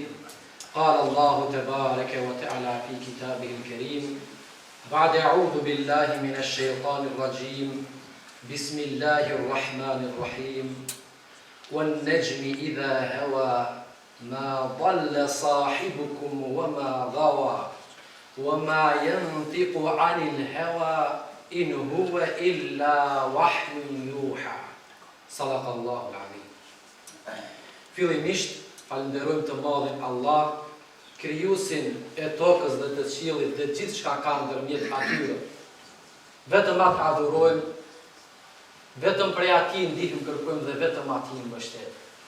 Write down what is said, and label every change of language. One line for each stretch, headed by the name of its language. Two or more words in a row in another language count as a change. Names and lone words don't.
Arabic: قال الله تبارك وتعالى في كتابه الكريم بعد أعوذ بالله من الشيطان الرجيم بسم الله الرحمن الرحيم والنجم إذا هوى ما ضل صاحبكم وما غوى وما ينطق عن الهوى إن هو إلا وحي يوحى. صدق الله العظيم.
Albanian: Fillimisht falenderojmë të madhin Allah, krijuesin e tokës dhe të qiellit dhe gjithë çka ka ndërmjet atyre. Vetëm atë adhurojmë, vetëm prej atij ndihmë kërkojmë dhe vetëm atij mbështetem.